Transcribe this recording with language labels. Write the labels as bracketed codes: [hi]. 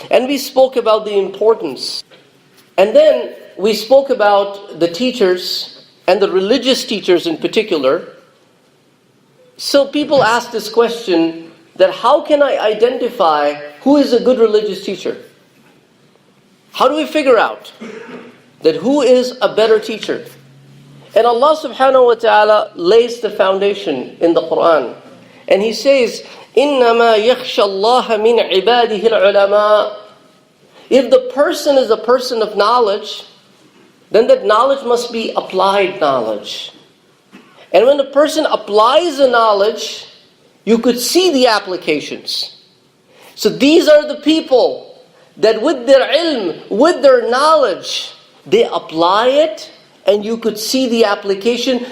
[en] And we spoke about the importance. And then we spoke about the teachers and the religious teachers in particular. So people ask this question, that how can I identify who is a good religious teacher? How do we figure out that who is a better teacher? And Allah subhanahu wa ta'ala lays the foundation in the Quran. And He says, [ar] إِنَّمَا يَخْشَى اللَّهَ مِنْ عِبَادِهِ الْعُلَمَاءِ. [en] If the person is a person of knowledge, then that knowledge must be applied knowledge. And when the person applies the knowledge, you could see the applications. So these are the people that with their ilm, with their knowledge, they apply it and you could see the application.